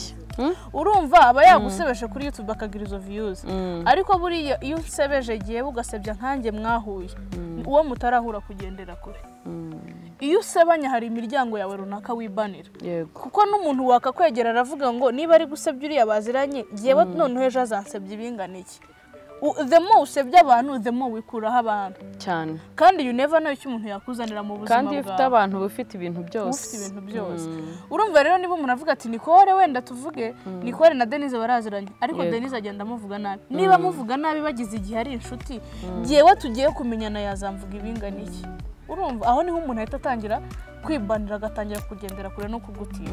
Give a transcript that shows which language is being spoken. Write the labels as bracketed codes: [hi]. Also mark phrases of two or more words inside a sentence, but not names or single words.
[rw] urumva aba yagusebeje kuri YouTube akagira izo views ariko buriya iyo usebeje giye ugasebya nkanjye mwahuye uwo mutarahura kugendera kure iyo usebanya hari imiryango yawe runaka wibanira kuko n'umuntu wakakwegera aravuga ngo niba ari gusebya uriya baziranye yewe noneho ejo azansebya ibingana iki [en] the more [rw] usebya abantu [en] the more [rw] wikuraho abantu cyane kandi [en] you never know [rw] icyo umuntu yakuzanira mu buzima bwawe kandi ufite abantu bafite ibintu byose urumva rero niba umuntu avuga ati Nicole wenda tuvuge Nicole na Denise baraziranye ariko Denise agenda amuvuga nabi niba muvuga nabi bagize igihe ari inshuti yewe tugiye kumenyana yazamvuga ibingana iki urumva aho niho umuntu ahita atangira kwibanira agatangira kugendera kure no kugutinya